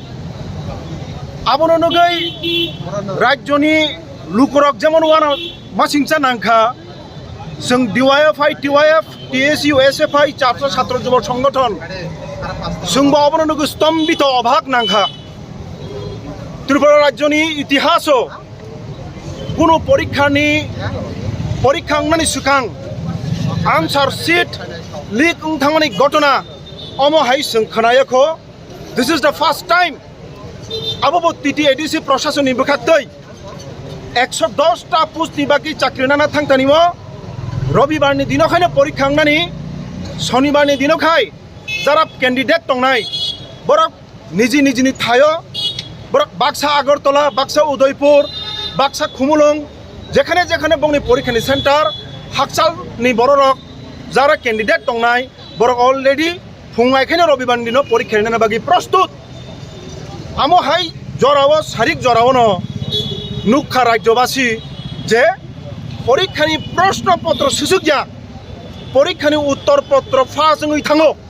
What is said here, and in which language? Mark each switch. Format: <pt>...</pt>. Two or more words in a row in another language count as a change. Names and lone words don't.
<trp>आबोनो नगै राज्यनि लुकरक जेमन वाना मासिंचा नांखा जों डिवाइएफआई टीवाइएफ टीएसयू एसएफआई छात्र युव संगठन जोंबो आबोनो नगै स्तम्भित अभाग नांखा त्रिपुरा राज्यनि इतिहासो कोनो परीक्षा अंगनानि सिगां</trp> <en>answer sheet</en> <trp>लीक थांनाय घटना अमहाय जों खोनायाखो</trp> <en>this is the first time of</en> <trp>टीटीएडीसी प्रशासन नि बखातै 110 टा पोस्ट नि बाकी चाकरी नाना थांतानि रविवार नि दिनखायनो परीक्षा अंगनानि शनिवार नि दिनखाय जारा कैंडिडेट तंनाय बरक निजी निजिनि थायो बरक बाक्सा आगरतला बाक्सा उदयपुर बाक्सा खुमुलुं जेखाने जेखाने बंनि परीक्षानि सेंटर हाकसाल नि बरक जारा कैंडिडेट तंनाय बरक अलरेडी फुंगायखायनो रविवार नि दिनो परीक्षा नाना बाकी प्रस्तुत आमहाय जराव सारिक जरावनो नुखा राज्यवासी जे परीक्षानि प्रश्न पत्र सुसुगिया परीक्षानि उत्तर पत्र फास ङै थाङो</trp>